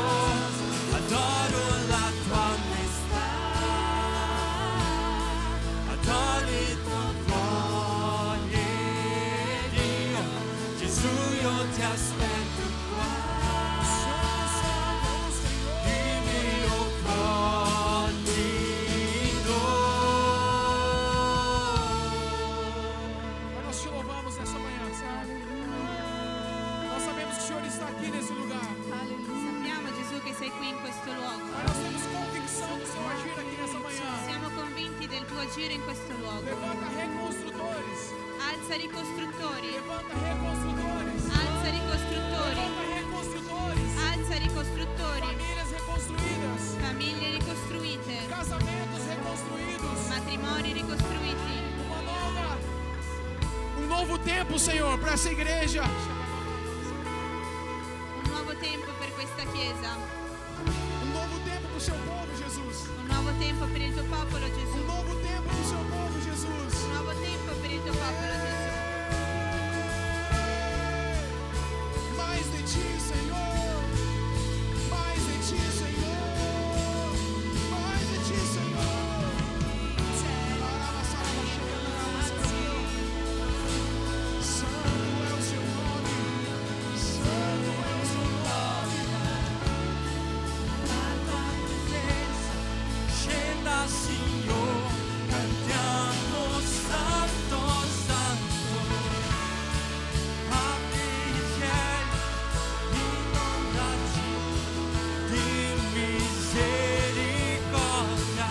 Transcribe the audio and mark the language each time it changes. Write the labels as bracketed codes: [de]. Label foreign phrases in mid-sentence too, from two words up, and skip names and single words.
[it] Adoro la tua maestà, adoro il tuo cuore, Dio. Gesù, io ti aspetto qua, il mio codino. [pt] Pai, nós te louvamos nessa manhã, Senhor. Nós sabemos que o Senhor está aqui nesse lugar. [it] Sappiamo, Gesù, che sei qui in questo luogo. [pt] Pai, nós temos convicção do Seu agir aqui nessa manhã. [it] Siamo convinti del tuo agire in questo luogo. [pt] Levanta reconstrutores. [it] Alza ricostruttori. [pt] Levanta reconstrutores. [it] Alza ricostruttori. [pt] Levanta reconstrutores. [it] Alza ricostruttori. [pt] Famílias reconstruídas. [it] Famiglie ricostruite. [pt] Casamentos reconstruídos. [it] Matrimoni ricostruiti. [pt] Um novo tempo, Senhor, para essa igreja. [it] Un nuovo tempo per questa chiesa. [pt] Um novo tempo para o seu povo, Jesus. [it] Un nuovo tempo per il tuo popolo, Gesù. [pt] Um novo tempo para o seu povo, Jesus. [it] Un nuovo tempo per il tuo popolo, Gesù. [pt] Mais de ti, Senhor. Mais de ti, Senhor. Mais de ti, Senhor. Santo é o seu nome. Santo é o seu nome. [it] La tua presenza scenda, Signore, cantiamo santo, santo. Apri i cieli, inondati di misericordia.